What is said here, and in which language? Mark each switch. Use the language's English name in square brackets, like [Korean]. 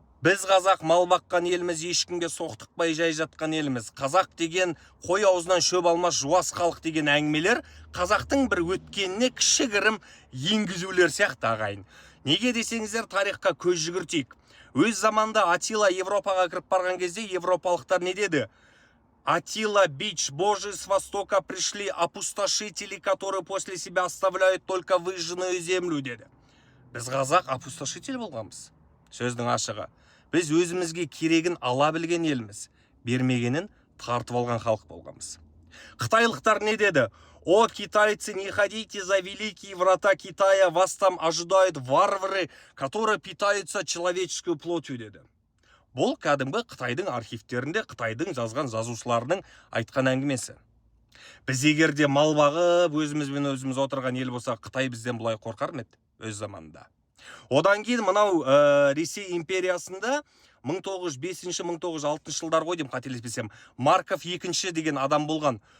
[Kazakh] Біз қазақ мал баққан еліміз, ешкімге соқтықпай жай жатқан еліміз. Қазақ деген қой аузынан шөп алмас жуас халық деген әңгімелер қазақтың бір өткеніне кішігірім енгізулер сияқты ағайын. Неге десеңіздер, тарихқа көз жүгіртейік. Өз заманда Атила Европаға кіріп барған кезде европалықтар не деді? [Russian] Атила, бич Божий, с востока пришли опустошители, которые после себя оставляют только выжженную землю, [Kazakh] деді. Біз қазақ опустошитель болғанбыз. Сөздің ашығы. Біз өзімізге керегін ала білген елміз. Бермегенін тартып алған халық болғанбыз. Қытайлықтар не деді? [Russian] О, китайцы, не ходите за великие врата Китая, вас там ожидают варвары, которые питаются человеческой плотью, [Kazakh] деді. Бұл кәдімгі Қытайдың архивтерінде Қытайдың жазған жазушыларының айтқан әңгімесі. Біз егерде мал бағып, өзімізбен өзіміз отырған ел болса, Қытай бізден бұлай қорқар ма еді өз заманында? Одан кейін мынау Ресей империясында 1905-1906 жылдар ғой деймін, қателеспесем, Марков II деген адам болған.